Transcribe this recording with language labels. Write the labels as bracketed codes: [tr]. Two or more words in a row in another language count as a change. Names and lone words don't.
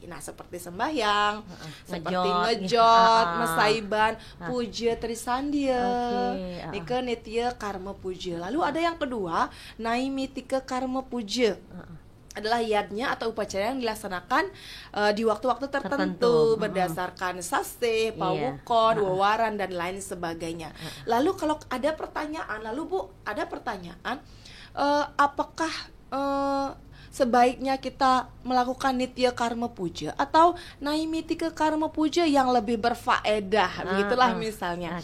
[id] Nah, seperti sembahyang, seperti ngejot, mesaiban, puja Trisandya, Nika Nitya Karma Puja. Lalu ada yang kedua, Naimittika Karma Puja. Adalah yadnya atau upacara yang dilaksanakan di waktu-waktu tertentu berdasarkan sasih, pawukon, wawaran dan lain sebagainya. Lalu kalau ada pertanyaan, apakah sebaiknya kita melakukan Nitya Karma Puja atau Naimittika Karma Puja yang lebih berfaedah, begitulah misalnya.